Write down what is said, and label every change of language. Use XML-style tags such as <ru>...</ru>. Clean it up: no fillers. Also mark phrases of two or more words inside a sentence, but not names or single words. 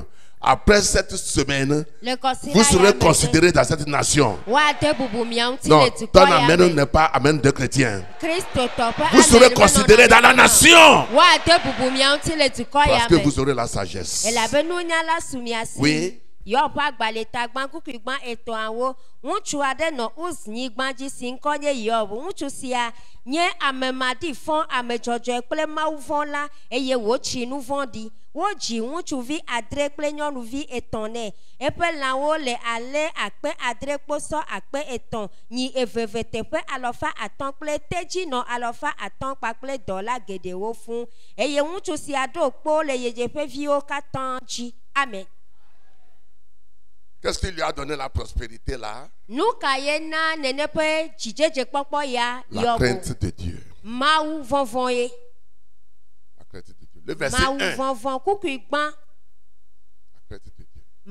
<fr>Après cette semaine, vous serez considérés dans cette nation. Non, ton amen n'est pas amen de chrétien. Vous serez considérés dans la nation. Parce que vous aurez la sagesse. Oui.</fr> <ee>Ŋutsu aɖe nɔ Uznyigba dzi si ŋkɔ nye Yob. Ŋutsu sia nye amemaɖi fɔ amedzɔdzɔe kple mawuvɔ la eye wòtsi nu vɔ̃ ɖi. Wodzi ŋutsuvi 7 kple nyɔnuvi 3 nɛ. Eƒe lãwo le ale 7 kposɔ 3, nyi 2 teƒe 500 kple tedzinɔ 500 kpakple dɔla geɖewo fũu. Eye ŋutsu sia ɖo kpo le yeyzeƒeviwo katã dzi. Amen.</ee> <fr>Qu'est-ce qui lui a donné la prospérité là? La crainte de Dieu. La crainte de Dieu. Le verset 1. La crainte de Dieu.</fr>